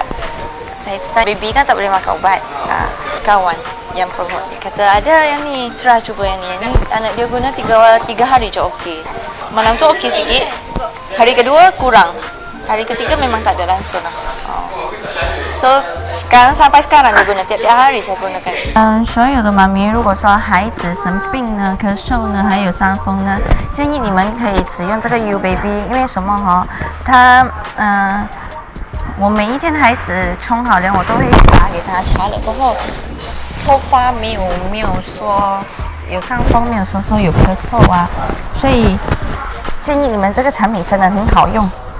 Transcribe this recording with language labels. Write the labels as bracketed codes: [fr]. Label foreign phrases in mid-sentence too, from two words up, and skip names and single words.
[ms] Saya tanya baby kan tak boleh makan ubat. Kawan yang promote kata ada yang ni, try cuba yang ni. Anak dia guna 3 hari je okey. Malam tu okey sikit. Hari kedua kurang. Hari ketiga memang tak ada langsung lah. So sampai sekarang dia guna tiap-tiap hari saya gunakan. [zh] 所有的妈咪，如果说孩子生病呢、咳嗽呢，还有伤风呢，建议你们可以只用这个 U Baby， 因为什么哈？我每一天孩子冲好凉，我都会打给他擦了过后 ， [en] so far [zh] 没有说有伤风，没有说有咳嗽啊，所以建议你们这个产品真的很好用。